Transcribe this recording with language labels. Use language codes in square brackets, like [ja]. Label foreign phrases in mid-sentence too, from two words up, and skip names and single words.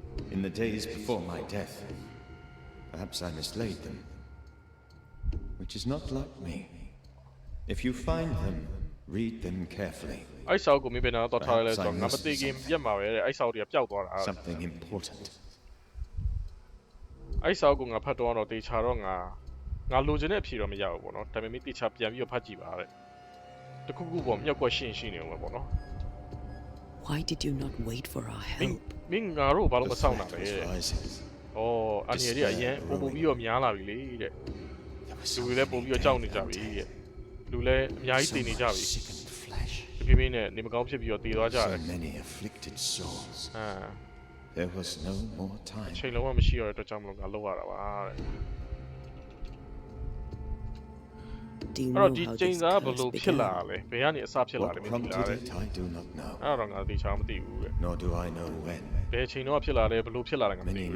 [en] in the days before my death. Perhaps I mislaid them. Which is not like me. If you find them, read them carefully. Something important. [my] အဲ့စာအုပ်ကငါဖတ်တော့တေချာတော့ငါလိုချင်တဲ့အဖြေတော့မရဘူးပေါ့နော်ဒါပေမဲ့တေချာပြန်ပြီးတော့ဖတ်ကြည့်ပါတဲ့တခုခုပေါ့မြောက်ကွက်ရှင်းနေမှာပေါ့နော် [en] Why did you not wait for our help [my] မင်းငါတို့ဘာလို့မစောင့်တာလဲတဲ့ဩအန်ရီတွေအရင်ပို့ပြီးတော့များလာပြီလေတဲ့လူတွေလည်းပို့ပြီးတော့ကြောက်နေကြပြီတဲ့လူလည်းအများကြီးတည်နေကြပြီဒီပြင်းနဲ့နေမကောင်းဖြစ်ပြီးတော့တည်သွားကြတယ် [en] There was no more time. [my] ချိန်လုံးဝမရှိရတဲ့အတွက်ကြောင့်မလို့ငါလောက်ရတာပါတဲ့ [en] Do you [my] အဲ့ [en] know [my] တော့ဒီ [en] how [my] ချိန် [en] this [my] သားဘ [en] curse [my] လို့ဖြစ်လာ [en] began? [my] လဲဘယ်ကနေအစဖြစ်လာလဲမ [en] What [my] သိဘူးလား [en] prompted [my] တဲ့ [en] it, I do not know. [my] အဲ့တော့ငါတေချာမသိဘူးတဲ့ [en] Nor do I know when. [my] ဘယ်ချိန်တော့ဖြစ်လာလဲဘလို့ဖြစ်လာလဲငါမသိ [en] Many